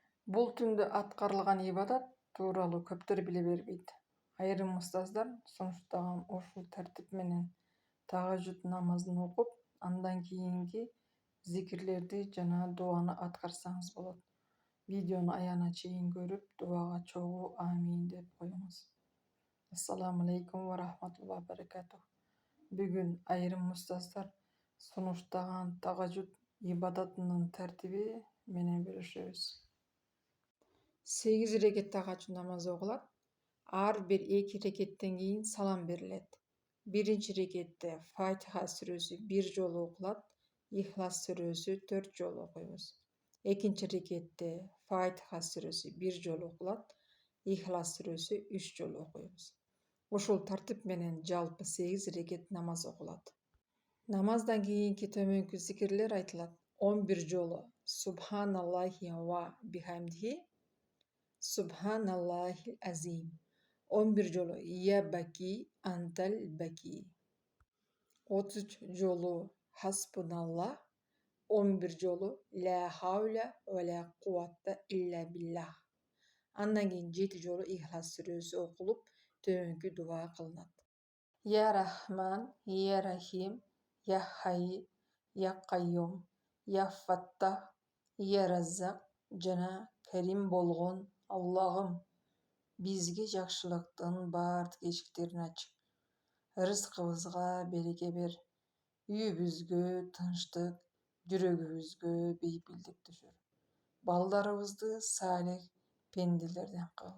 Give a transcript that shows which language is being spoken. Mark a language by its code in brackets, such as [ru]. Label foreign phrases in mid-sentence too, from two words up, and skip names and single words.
[ky] Бул түндө аткарылган ибадат тууралуу көптөр биле бербейт. Айрым устаздар сунуштаган ушул тартип менен тагажжуд намазын окуп, андан кийинки зикирлерди жана дуаны аткарсаңыз болот. Видеону аягына чейин көрүп, дубага чогуу амин деп коюңуз. [ar] السلام عليكم ورحمة الله وبركاته. [ky] Бүгүн айрым устаздар сунуштаган тагажжуд ибадатынын тартиби менен бөлүшөбүз. 8 рекет тагажжуд намазы окулат. Ар бир 2 рекеттен кийин салам берилет. Биринчи рекетте Фатиха сүрөсү 1 жолу окулат, Ихлас сүрөсү 4 жолу окуйбуз. Экинчи рекетте Фатиха сүрөсү 1 жолу окулат, Ихлас сүрөсү 3 жолу окуйбуз. Ушул тартип менен жалпы 8 рекет намаз окулат. Намаздан кийинки төмөнкү зикирлер айтылат. [ar] 11 жолу سبحان الله وبحمده سبحان الله العظيم. 11 жолу يا باقي أنت الباقي. [ky] 33 жолу Хаспуналлах. [ar] 11 жолу لا حول ولا قوة إلا بالله. [ky] Андан кийин 7 жолу Ихлас сүрөсү окулуп, төмөнкү дуа кылынат. [ar] يا رحمن يا رحيم يا حي يا قيوم يا فتاح يا رزاق [ky] жана Карим болгон Аллагым, бизге жакшылыктын бардык эшиктерин ач. Рызкыбызга береке бер. Үйүбүзгө тынчтык, жүрөгүбүзгө бейпилдик түшүр. Балдарыбызды салих пенделерден кыл.